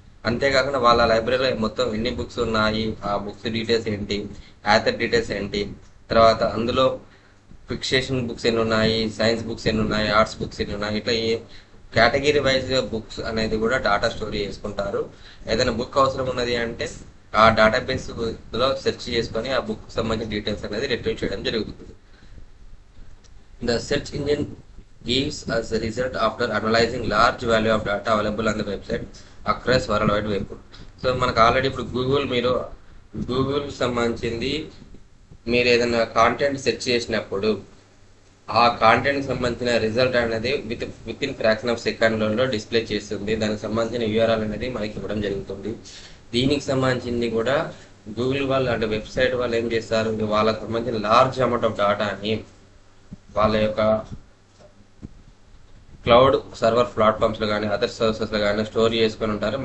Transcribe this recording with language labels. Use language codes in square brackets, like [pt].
[te] అంతేకాకుండా వాళ్ళ లైబ్రరీలో మొత్తం ఎన్ని బుక్స్ ఉన్నాయి, ఆ బుక్స్ డీటెయిల్స్ ఏంటి, ఆథర్ డీటెయిల్స్ ఏంటి, తర్వాత అందులో ఫిక్షేషన్ బుక్స్ ఎన్ని ఉన్నాయి, సైన్స్ బుక్స్ ఎన్ని ఉన్నాయి, ఆర్ట్స్ బుక్స్ ఎన్ని ఉన్నాయి, ఇట్లా కేటగిరీ వైజ్గా బుక్స్ అనేది కూడా డాటా స్టోర్ చేసుకుంటారు. ఏదైనా బుక్ అవసరం ఉన్నది అంటే ఆ డేటాబేస్ లో సెర్చ్ చేసుకొని ఆ బుక్ సంబంధించిన డీటెయిల్స్ అనేది రిట్రీవ్ చేయడం జరుగుతుంది. [en] The search engine gives us a result after analyzing large value of data available on the website across world wide web. [te] So మనకు ఆల్రెడీ ఇప్పుడు గూగుల్ సంబంధించింది మీరు ఏదైనా కాంటెంట్ సెర్చ్ చేసినప్పుడు ఆ కాంటెంట్ సంబంధించిన రిజల్ట్ అనేది విత్ ఇన్ ఫ్రాక్షన్ ఆఫ్ సెకండ్లలో డిస్ప్లే చేస్తుంది. దానికి సంబంధించిన యూఆర్ఎల్ అనేది మనకి ఇవ్వడం జరుగుతుంది. దీనికి సంబంధించింది కూడా గూగుల్ వాళ్ళు అంటే వెబ్సైట్ వాళ్ళు ఏం చేస్తారు, వాళ్ళకి సంబంధించిన లార్జ్ అమౌంట్ ఆఫ్ డేటాని వాళ్ళ యొక్క క్లౌడ్ సర్వర్ ప్లాట్ఫామ్స్లో కానీ అదర్ సర్వీసెస్లో కానీ స్టోర్ చేసుకొని ఉంటారు.